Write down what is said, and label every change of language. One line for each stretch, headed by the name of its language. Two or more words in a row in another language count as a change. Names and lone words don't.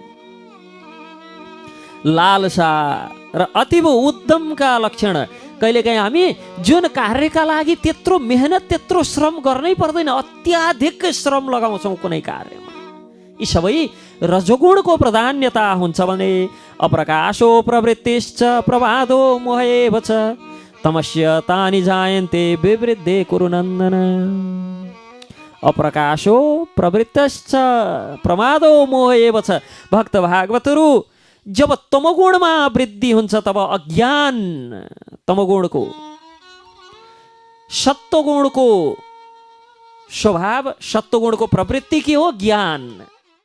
Nepali: लालसा र अतीव उद्यमका लक्षण। कहिलेकाहीँ हामी जुन कार्यका लागि त्यत्रो मेहनत त्यत्रो श्रम गर्नै पर्दैन, अत्याधिक श्रम लगाउँछौँ कुनै कार्यमा, यी सबै रजोगुणको प्राधान्यता हुन्छ भने
Sanskrit: अप्रकाशो प्रवृत्तिश्च प्रमादो मोह एव च तमस्य तानि जायन्ते विवृद्धे कुरु नन्दन। अप्रकाशो प्रवृत्तिश्च प्रमादो मोह एव च।
Nepali: भक्त भागवतहरू जब तमोगुणमा वृद्धि हुन्छ तब अज्ञान, तमोगुणको सत्वगुणको स्वभाव, सत्वगुणको प्रवृत्ति के हो? ज्ञान।